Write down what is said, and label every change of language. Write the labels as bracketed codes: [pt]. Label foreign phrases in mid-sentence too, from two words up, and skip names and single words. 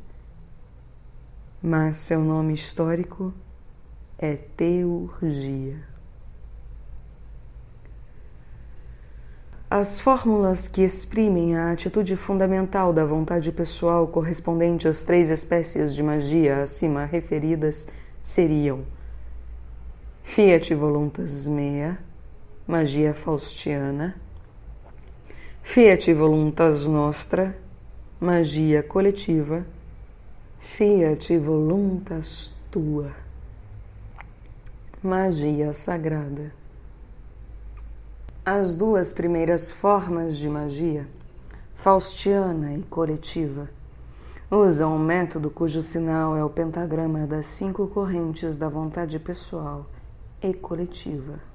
[pt] Mas seu nome histórico é teurgia. As fórmulas que exprimem a atitude fundamental da vontade pessoal correspondente às 3 espécies de magia acima referidas seriam [la] Fiat Voluntas Mea, [pt] magia faustiana, [la] Fiat Voluntas Nostra, [pt] magia coletiva, [la] Fiat Voluntas Tua, [pt] magia sagrada. As 2 primeiras formas de magia, faustiana e coletiva, usam um método cujo sinal é o pentagrama das 5 correntes da vontade pessoal e coletiva.